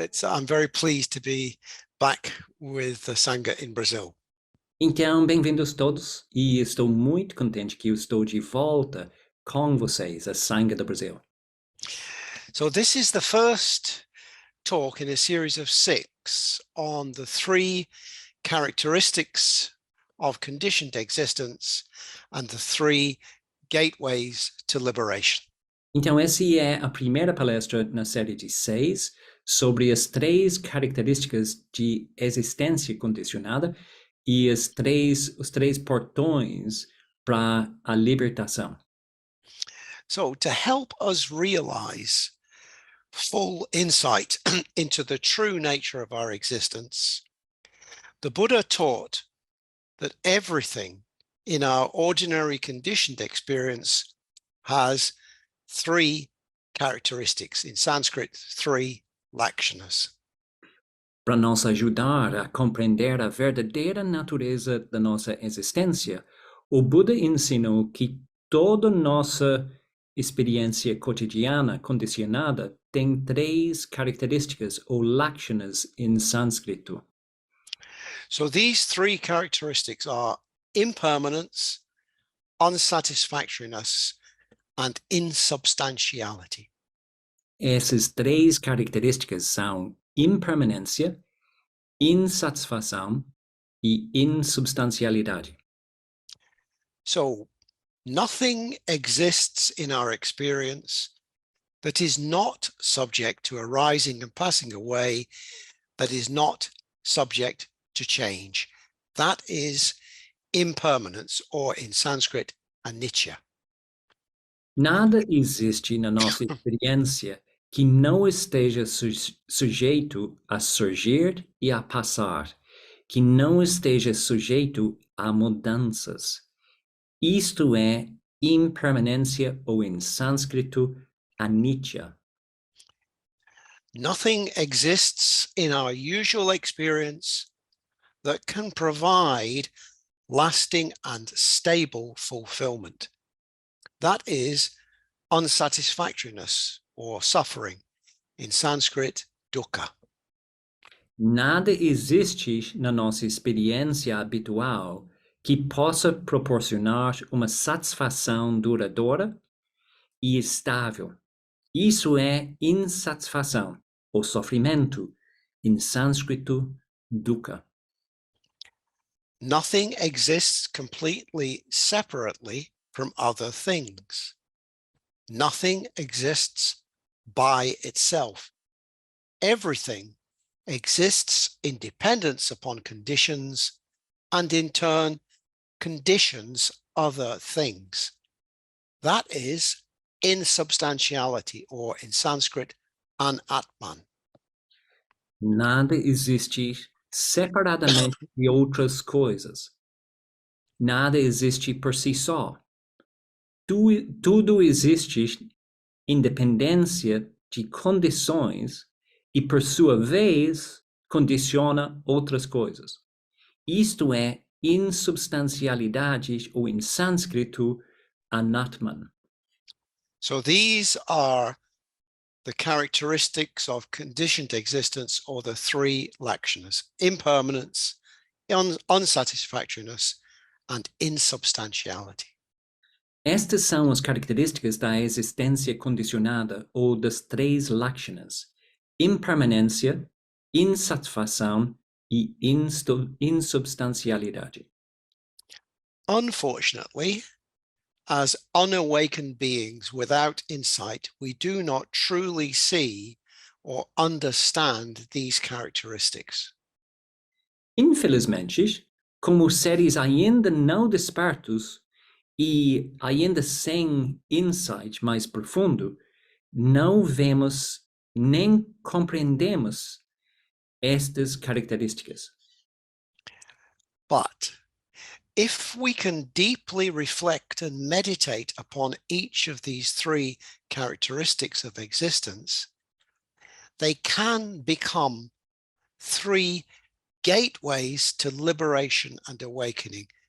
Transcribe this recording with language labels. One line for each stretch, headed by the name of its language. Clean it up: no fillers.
English: I'm very pleased to be back with the Sangha in Brazil.
Portuguese: Então, bem-vindos todos, e estou muito contente que eu estou de volta com vocês, a Sangha do Brasil.
English: So this is the first talk in a series of 6 on the 3 characteristics of conditioned existence and the 3 gateways to liberation.
Portuguese: Então, essa é a primeira palestra na série de 6 sobre as 3 características de existência condicionada e os três portões para a libertação.
English: So to help us realize full insight into the true nature of our existence, the Buddha taught that everything in our ordinary conditioned experience has 3 characteristics. In Sanskrit, 3 lakshanas.
Portuguese: Para nos ajudar a compreender a verdadeira natureza da nossa existência, o Buda ensinou que toda nossa experiência cotidiana condicionada tem 3 características ou lakshanas em sânscrito.
English: So these 3 characteristics are impermanence, unsatisfactoriness, and insubstantiality.
Portuguese: Essas 3 características são impermanência, insatisfação e insubstancialidade.
English: So nothing exists in our experience that is not subject to arising and passing away, that is not subject to change. That is impermanence, or in Sanskrit, Anitya.
Portuguese: Nada existe na nossa experiência que não esteja sujeito a surgir e a passar, que não esteja sujeito a mudanças. Isto é impermanência, ou em sânscrito, Anitya.
English: Nothing exists in our usual experience that can provide lasting and stable fulfillment. That is unsatisfactoriness or suffering, in Sanskrit, dukkha.
Portuguese: Nada existe na nossa experiência habitual que possa proporcionar uma satisfação duradoura e estável. Isso é insatisfação ou sofrimento, em sânscrito, dukkha.
English: Nothing exists completely separately from other things. Nothing exists by itself. Everything exists in dependence upon conditions, and in turn conditions other things. That is insubstantiality, or in Sanskrit, anatman.
Portuguese: Nada existe separadamente de outras coisas. Nada existe por si só. Tudo existe em dependência de condições e, por sua vez, condiciona outras coisas. Isto é insubstancialidade, ou em sânscrito, anatman.
English: So these are the characteristics of conditioned existence, or the 3 lakshanas: impermanence, unsatisfactoriness, and insubstantiality.
Portuguese: Estas são as características da existência condicionada, ou das 3 lakshanas: impermanência, insatisfação e insubstancialidade.
English: Unfortunately, as unawakened beings without insight, we do not truly see or understand these characteristics.
Portuguese: Infelizmente, como seres ainda não despertos e ainda sem insight mais profundo, não vemos nem compreendemos estas características.
English: But if we can deeply reflect and meditate upon each of these 3 characteristics of existence, they can become 3 gateways to liberation and awakening.